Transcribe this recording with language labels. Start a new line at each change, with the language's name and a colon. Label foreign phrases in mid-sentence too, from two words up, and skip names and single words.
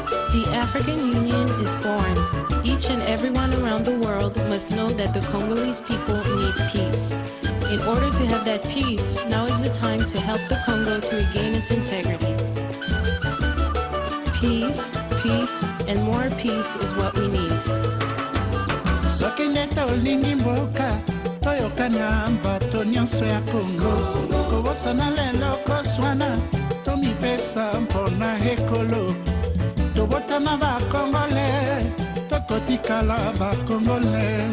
English: The African Union is born. Each and everyone around the world must know that the Congolese people need peace. In order to have that peace, now is the time to help the Congo to regain its integrity. Peace, peace, and more peace is what we need.
Lingala: Sokineta olingi mboka, toyokana bato nyonso ya Congo. Kobosana lelo koswana, tomipesa mpona ekolo. Tobotana ba Congolais, tokotikala ba Congolais.